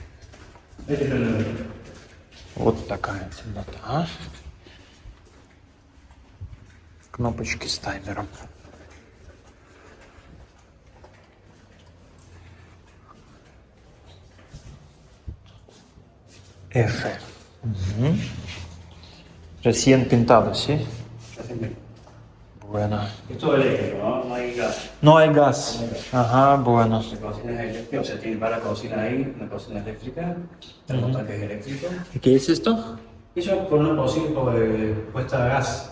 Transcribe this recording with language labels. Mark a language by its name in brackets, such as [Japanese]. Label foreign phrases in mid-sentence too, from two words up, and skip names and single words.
[Russian] Вот такая темнота. Кнопочки с таймером. F. Угу. [Spanish] Recién pintado, ¿sí? Bueno. Esto es eléctrico, ¿no? No hay gas. No hay gas. Ajá, bueno. La cocina es eléctrica, o sea, tiene para la cocina ahí, una cocina eléctrica, termotanques eléctricos. ¿Y qué es esto? Eso con una cocina puesta a gas.